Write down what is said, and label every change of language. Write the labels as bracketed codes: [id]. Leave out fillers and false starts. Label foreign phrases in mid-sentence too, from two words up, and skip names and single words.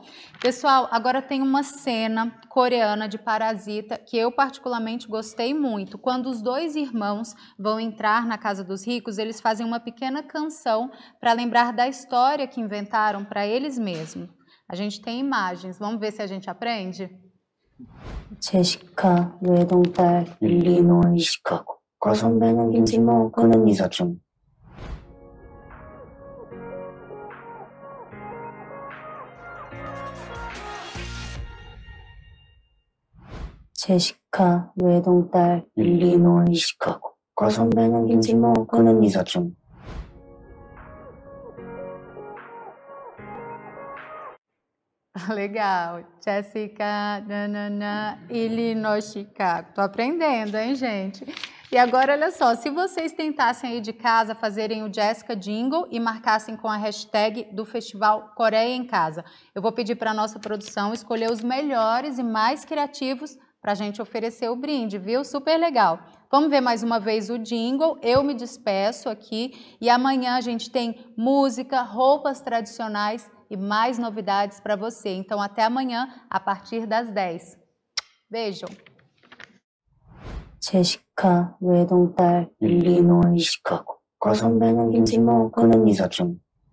[pt] Pessoal, agora tem uma cena coreana de Parasita que eu particularmente gostei muito. Quando os dois irmãos vão entrar na Casa dos Ricos, eles fazem uma pequena canção para lembrar da história que inventaram para eles mesmos. A gente tem imagens, vamos ver se a gente aprende? [ko] 제시카 외동딸 일리노이 시카고 과선배는 김치모 그는 이사촌 제시카 외동딸 일리노이 시카고 과선배는 김치모 그는 이사촌 [pt] Legal. Jessica, Illinois, Chicago. Tô aprendendo, hein, gente? E agora, olha só, se vocês tentassem aí de casa fazerem o Jessica Jingle e marcassem com a hashtag do Festival Coreia em Casa, eu vou pedir para a nossa produção escolher os melhores e mais criativos para a gente oferecer o brinde, viu? Super legal. Vamos ver mais uma vez o jingle, eu me despeço aqui e amanhã a gente tem música, roupas tradicionais e mais novidades para você. Então, até amanhã, a partir das 10. Beijo! [ko] 제시카 외동딸 일리노이 시카고 과선배는 김치모 그는 이사촌